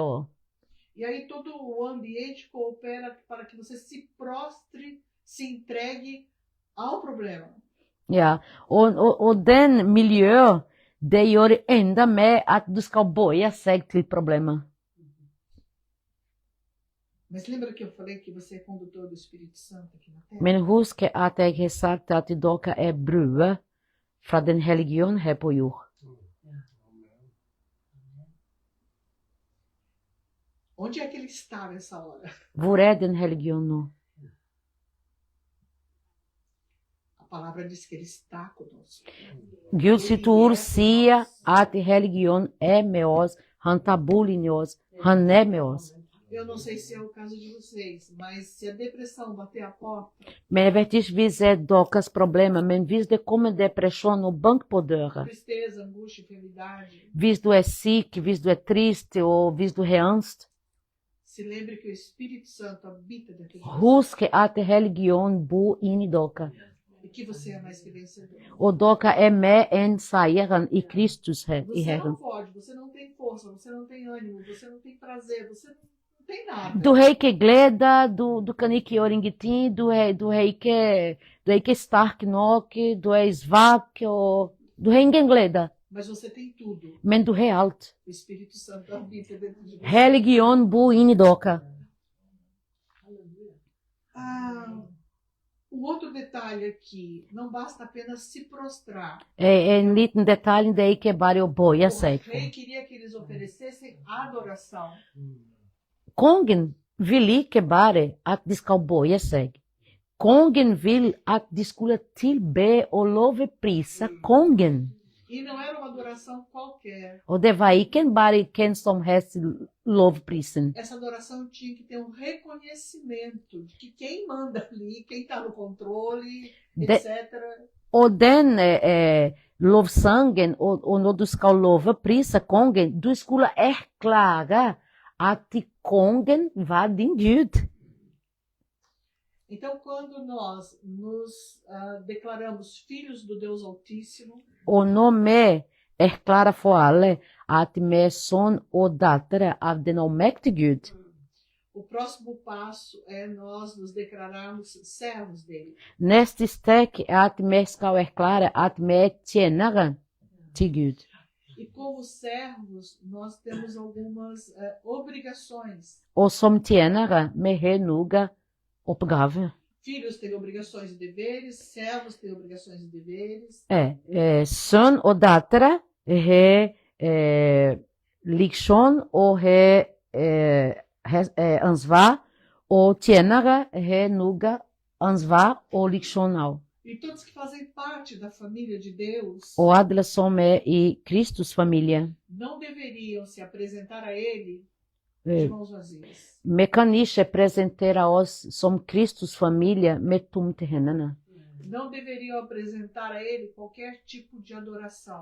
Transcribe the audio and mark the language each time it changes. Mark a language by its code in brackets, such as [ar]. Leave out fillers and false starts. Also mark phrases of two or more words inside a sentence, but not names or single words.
[no] Og [pt] E aí todo o ambiente coopera para que você se prostre, se entregue ao problema. [no] ja, og den miljøet, det gjør enda mer at du skal bøye seg til problemet. [pt] Mas lembra que eu falei que você é condutor do Espírito Santo aqui na Terra? [no] Men husk at jeg har sagt at dere er brødet fra den hellige ånd her på jord. [pt] Onde é que ele está nessa hora? [no] Hvor er den hellige ånd nå? [pt] A palavra diz que ele está conosco. [no] Gud sitt ord sier at hellige ånd er med oss, han tar bolig i oss, han er med oss. [pt] Eu não sei se é o caso de vocês, mas se a depressão bater a porta, [no] Men jeg vet ikke hvis det er deres problemer, men hvis det kommer depresjon og bank på døra, [pt] tristeza, angústia, enfermidade, [no] hvis du er syk, hvis du er trist, og hvis du har angst, [pt] se lembre que o Espírito Santo habita dentro de você [no] husk at hellige ånd bor inni dere. [pt] e que você é mais que vencedor. [no] Og dere er mer enn seieren i Kristus her, i [pt] Você [no] Herren. [pt] não pode, você não tem força, você não tem ânimo, você não tem prazer, você não tem nada. [no] Du har ikke glede, du kan ikke gjøre ingenting, du er ikke sterk nok, du er svak, og du har ingen glede. [pt] Mas você tem tudo. [no] Men du har alt. [pt] O Espírito Santo habita dentro de você. [no] Hellige ånd bor inni dere. [pt] O outro detalhe aqui, não basta apenas se prostrar. [no] En liten detalj, det er ikke bare å bøye [pt] O [no] seg. [pt] rei queria que eles oferecessem adoração. [no] Kongen vil ikke bare at de skal bøye seg. Kongen vil at de skulle tilbe og lovprise kongen. [pt] E não era uma adoração qualquer. [no] Og det var ikke bare hvem som helst lovprisen. [pt] Essa adoração tinha que ter um reconhecimento de que quem manda ali, quem está no controle, etc. [no] Og den lovsangen, og når du skal lovprise kongen, du skulle erklære at kongen var din Gud. [pt] Então, quando nós nos declaramos filhos do Deus Altíssimo, [no] Og når vi erklærer for alle at vi er sønn og datter av den allmektige Gud, [pt] o próximo passo é nós nos declararmos servos dele. [no] neste steg er at vi skal erklære at vi er tjenere til Gud. [pt] E como servos, nós temos algumas obrigações. [no] Og som tjenere, vi har noen oppgaver. [pt] Filhos têm obrigações e deveres, servos têm obrigações e deveres. [no] Sønn og datter har Liksom og ansvar og tjenere har noe ansvar og liksjonal. [pt] E todos que fazem parte da família de Deus [no] Og alle som i Kristus familie. [pt] não deveriam se apresentar a Ele de Eh, mãos vazias. [no] Vi kan ikke presentere oss som Kristus familie med tomte hendene. [pt] Não deveriam apresentar a Ele qualquer tipo de adoração.